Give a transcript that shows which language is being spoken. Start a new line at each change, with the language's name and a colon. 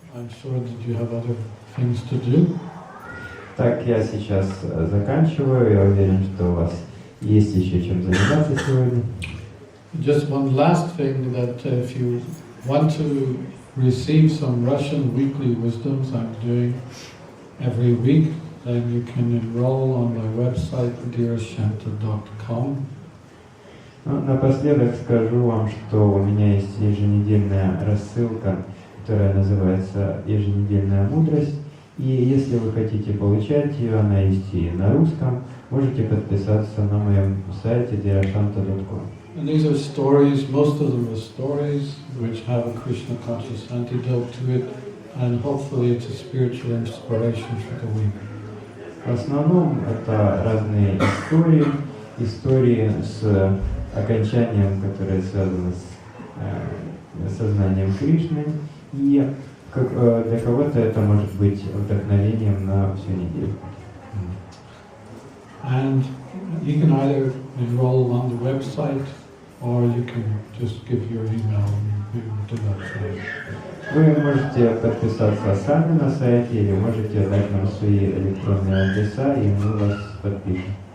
English: I'm sure that you have other things to do.
Russian: Так, я сейчас заканчиваю. Я уверен, что у вас есть еще чем заниматься сегодня.
English: Just one last thing, that if you want to receive some Russian weekly wisdoms I'm doing every week, then you can enroll on my website, Dhirashanta.com.
Russian: Напоследок скажу вам, что у меня есть еженедельная рассылка, которая называется «Еженедельная мудрость». И если вы хотите получать ее, она есть и на русском, можете подписаться на моем сайте Dhirashanta.com.
English: And these are stories, most of them are stories which have a Krishna conscious antidote to it, and hopefully it's a spiritual inspiration for the week.
Russian: В основном это разные истории с окончанием, которое связано с сознанием Кришны, и для кого-то это может быть вдохновением на всю неделю.
English: And you can either enroll on the website, or you can just give your email and we will do that for you.
Russian: Вы можете подписаться сами на сайте, или можете дать нам свои электронные адреса, и мы вас подпишем.